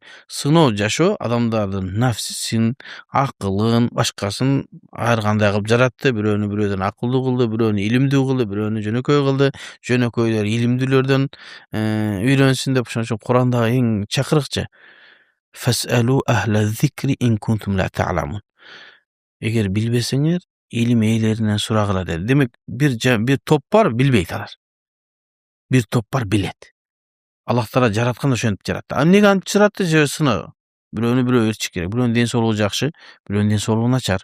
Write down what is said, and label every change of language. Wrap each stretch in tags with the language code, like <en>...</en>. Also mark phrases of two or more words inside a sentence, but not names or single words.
<ky>Сыноо жашоо адамдардын нафсисин, акылын, башкасын ар кандай кылып жаратты. Бирөөнү бирөөдөн акылдуу кылды, бирөөнү илимдүү кылды, бирөөнү жөнөкөй кылды. Жөнөкөйлөр илимдүүлөрдөн үйрөнсүн деп ошон үчүн Курандагы эң чакырыкчы</ky> <ar>فاسألوا أهل الذكر إن كنتم لا تعلمون.</ar> <ky>Эгер билбесеңер, илим ээлеринен сурагыла dedi. Демек бир топ бар билбейт алар. Бир топ бар билет. Аллах Таала жаратканда ошентип жаратты. Эмнеге антип жаратты? Же сыноо. Бирөөнү бирөө ээрчиш керек. Бирөөнүн ден соолугу жакшы, бирөөнүн ден соолугу начар.</ky>